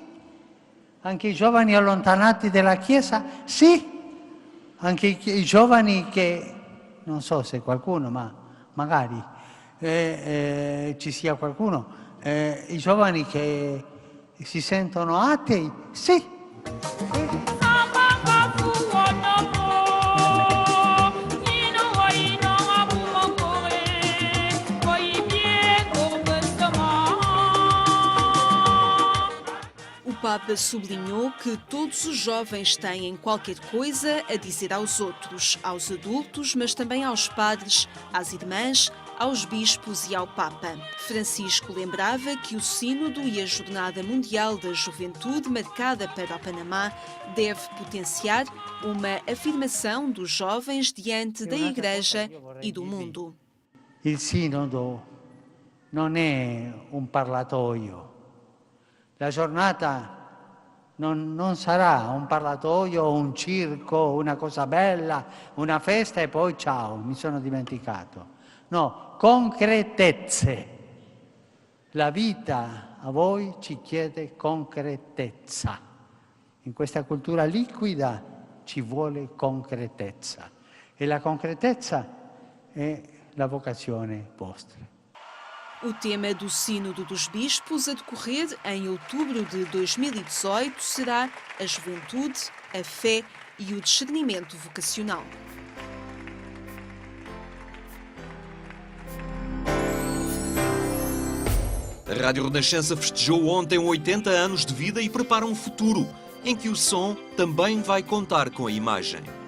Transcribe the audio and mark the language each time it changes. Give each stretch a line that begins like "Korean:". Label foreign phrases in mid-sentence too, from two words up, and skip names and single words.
Italian: Anche i giovani allontanati dalla Chiesa, sì. Anche i giovani che, non so se qualcuno, ma magari ci sia qualcuno, i giovani che si sentono atei, sì.
Portuguese: O Papa sublinhou que todos os jovens têm qualquer coisa a dizer aos outros, aos adultos, mas também aos padres, às irmãs, aos bispos e ao Papa. Francisco lembrava que o Sínodo e a Jornada Mundial da Juventude, marcada para o Panamá, deve potenciar uma afirmação dos jovens diante da Igreja e do mundo.
Italian: Il Sinodo non è un parlatoio. La giornata non sarà un parlatoio, un circo, una cosa bella, una festa e poi ciao, mi sono dimenticato. No, concretezze. La vita a voi ci chiede concretezza. In questa cultura liquida ci vuole concretezza e la concretezza è la vocazione vostra.
Portuguese: O tema do Sínodo dos Bispos, a decorrer em outubro de 2018, será a juventude, a fé e o discernimento vocacional. A Rádio Renascença festejou ontem 80 anos de vida e prepara um futuro em que o som também vai contar com a imagem.